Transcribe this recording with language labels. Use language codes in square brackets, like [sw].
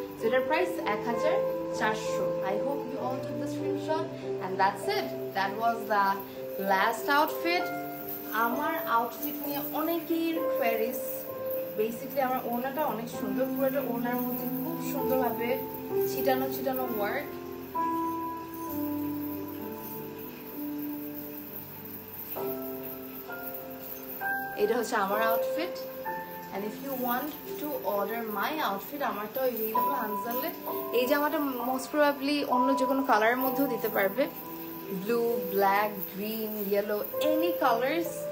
[en] So [bn] এটার price 1400। [en] I hope you all took the screenshot and that's it. That was the last outfit. [bn] আমার outfit নিয়ে অনেকের queries. Basically আমার ওড়নাটা অনেক সুন্দর, পুরোটা ওড়নার মধ্যে খুব সুন্দরভাবে ছিটানো ছিটানো ওয়ার্ক। এটা হচ্ছে আমার outfit [en] and if you want to order my outfit, [bn] আমারটাও available হানজালে। এই জামাটা মোস্ট প্রবাবলি অন্য যে কোনো কালারের মধ্যেও দিতে পারবে, blue, black, green, yellow, any colours.